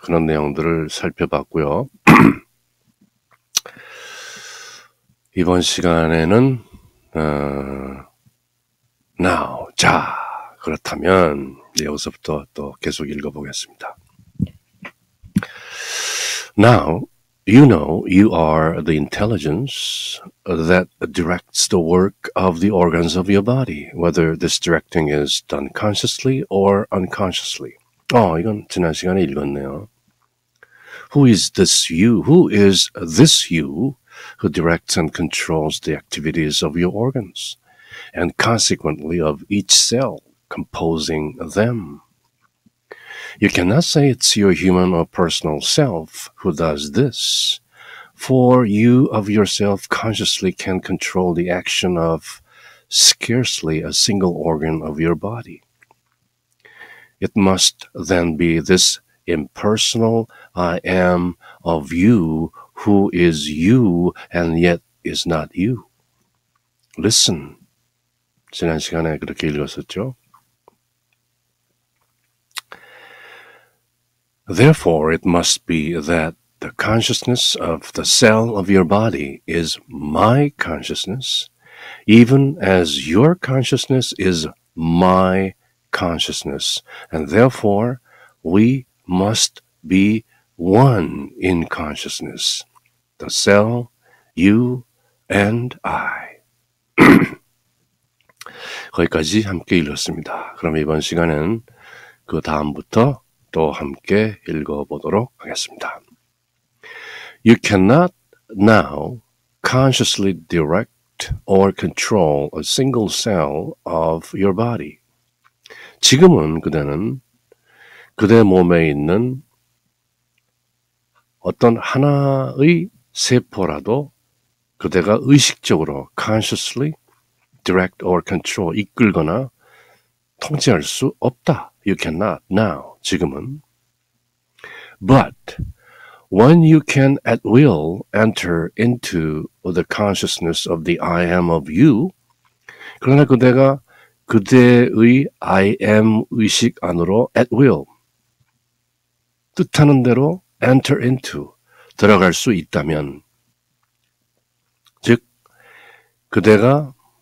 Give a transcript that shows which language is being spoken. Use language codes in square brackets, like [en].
[ko] 그런 내용들을 살펴봤고요. 이번 시간에는 Now, 자, 그렇다면 여기서부터 또 계속 읽어보겠습니다. [en] Now, you know you are the intelligence that directs the work of the organs of your body, whether this directing is done consciously or unconsciously. [ko] 이건 지난 시간에 읽었네요. [en] Who is this you? Who is this you who directs and controls the activities of your organs, and consequently of each cell composing them? You cannot say it's your human or personal self who does this, for you of yourself consciously can control the action of scarcely a single organ of your body. It must then be this impersonal I am of you who is you and yet is not you. Listen. [ko] 지난 시간에 그렇게 읽었었죠. [en] Therefore, it must be that the consciousness of the cell of your body is my consciousness, even as your consciousness is my consciousness, and therefore we must be one in consciousness. The cell, you, and I. [ko] 거기까지 함께 읽었습니다. 그럼 이번 시간은 그 다음부터 또 함께 읽어보도록 하겠습니다. [en] You cannot now consciously direct or control a single cell of your body. [ko] 지금은 그대는 그대 몸에 있는 어떤 하나의 세포라도 그대가 의식적으로 [en] consciously direct or control [ko] 이끌거나 통제할 수 없다. [en] You cannot now. [ko] 지금은. [en] But when you can at will enter into the consciousness of the I am of you, [ko] 그러나 그대가 그대의 [en] I am [ko] 의식 안으로 [en] at will, [ko] 뜻하는 대로 [en] enter into, [ko] 들어갈 수 있다면, 즉 그대가